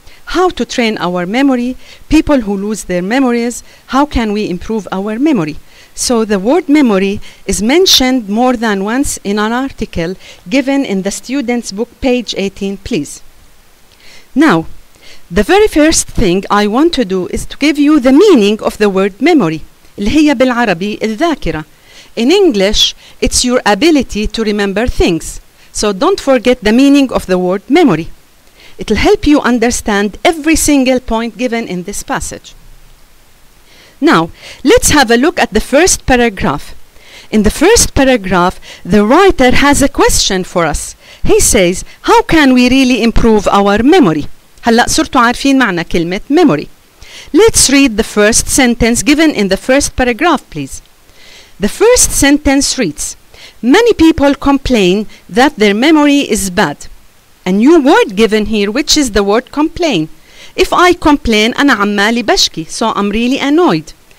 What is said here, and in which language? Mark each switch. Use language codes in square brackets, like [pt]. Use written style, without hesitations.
[en] How to train our memory, people who lose their memories, how can we improve our memory. So the word memory is mentioned more than once in an article given in the student's book, page 18, please. Now, the very first thing I want to do is to give you the meaning of the word memory. [ar] اللي هي بالعربي الذاكرة. [en] In English, it's your ability to remember things. So don't forget the meaning of the word memory. It'll help you understand every single point given in this passage. Now, let's have a look at the first paragraph. In the first paragraph, the writer has a question for us. He says, how can we really improve our memory? [ar] هلأ صرتوا عارفين معنى كلمة memory. [en] Let's read the first sentence given in the first paragraph, please. The first sentence reads, many people complain that their memory is bad. A new word given here, which is the word complain. If I complain, [ar] أنا عمالي بشكي, [en] so I'm really annoyed.